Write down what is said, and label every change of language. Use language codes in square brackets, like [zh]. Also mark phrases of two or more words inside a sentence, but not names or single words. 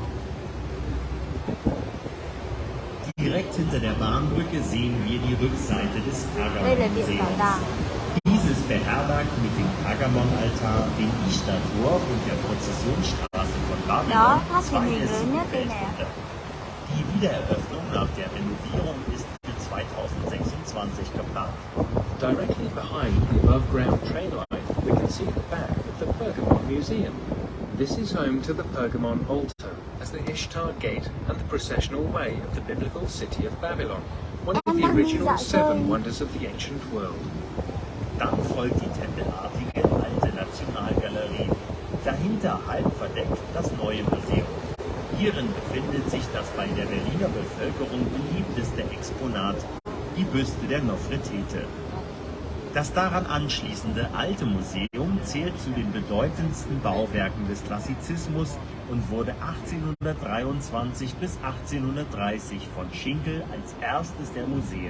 [de] Direkt hinter der Bahnbrücke sehen wir die Rückseite des [vi] Đây là Viện Bảo [de] Pergamon-Museums. [vi] tàng. [de] Dieses beherbergt mit dem Pergamon-Altar, dem Ishtar-Tor und der Prozessionsstraße von [vi] Đó, [de] Babylon [vi] tháp truyền 2 hình [de] der [vi] lớn nhất đây nè. [de] Weltwunder. Die Wiedereröffnung nach der Renovierung ist für 2026 geplant. [en] Directly behind the above-ground train line, we can see the back of the Pergamon Museum. This is home to the Pergamon altar as the Ishtar Gate and the processional way of the biblical city of Babylon, one of the original 7 wonders of the ancient world. [de] Dann folgt die tempelartige alte Nationalgalerie. Dahinter halb verdeckt das neue Museum. Hierin befindet sich das bei der Berliner Bevölkerung beliebteste Exponat, die Büste der Nofretete. Das daran anschließende alte Museum zählt zu den bedeutendsten Bauwerken des Klassizismus und wurde 1823 bis 1830 von Schinkel als erstes der Museen.